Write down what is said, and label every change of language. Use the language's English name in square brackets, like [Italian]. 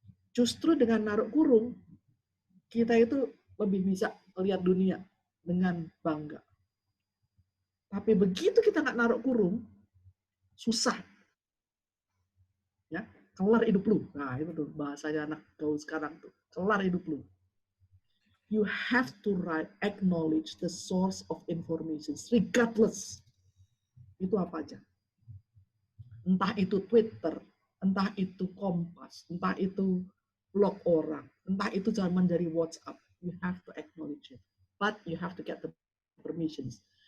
[Indonesian] Justru dengan naruh kurung, kita itu lebih bisa lihat dunia dengan bangga. Tapi begitu kita nggak naruh kurung, susah. Ya, kelar hidup lu. Nah, itu tuh bahasanya anak gaul sekarang tuh. Kelar hidup lu. [English] You have to acknowledge the source of information, regardless. [Indonesian] Itu apa aja. Entah itu Twitter, entah itu Kompas, entah itu blog orang, entah itu zaman dari WhatsApp. [English] You have to acknowledge it. But you have to get the permissions.